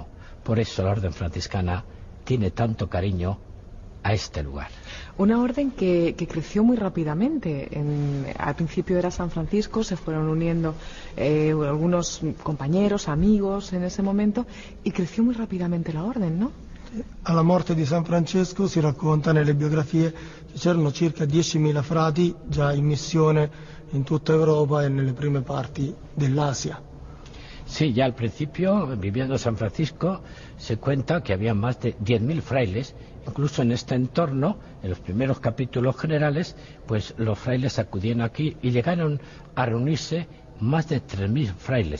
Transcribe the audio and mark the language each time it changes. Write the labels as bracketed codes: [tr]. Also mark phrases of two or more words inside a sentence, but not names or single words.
[es] Por eso la Orden Franciscana tiene tanto cariño a este lugar. Una orden que creció muy rápidamente. Al principio era San Francisco, se fueron uniendo algunos compañeros, amigos en ese momento, y creció muy rápidamente la orden, ¿no? [it] Alla morte di San Francesco si racconta nelle biografie che c'erano circa 10.000 frati già in missione in tutta Europa e nelle prime parti dell'Asia. [es] Sí, ya al principio, viviendo San Francisco, se cuenta que había más de 10.000 frailes. Incluso en este entorno, en los primeros capítulos generales, pues los frailes acudían aquí y llegaron a reunirse más de 3.000 frailes.